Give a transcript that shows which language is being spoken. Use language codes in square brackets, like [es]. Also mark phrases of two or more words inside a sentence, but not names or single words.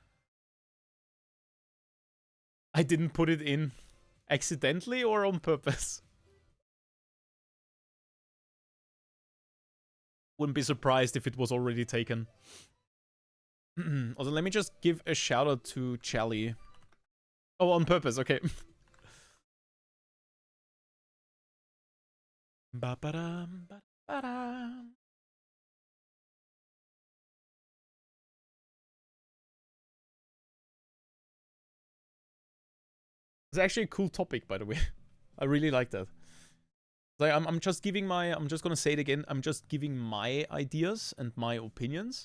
[en] I didn't put it in accidentally or on purpose. Wouldn't be surprised if it was already taken. Also, let me just give a shout out to Chally. Oh, on purpose, okay. Ba-ba-dum, ba-ba-dum. It's actually a cool topic, by the way. I really like that. Like, I'm just giving my, I'm just gonna say it again, I'm just giving my ideas and my opinions.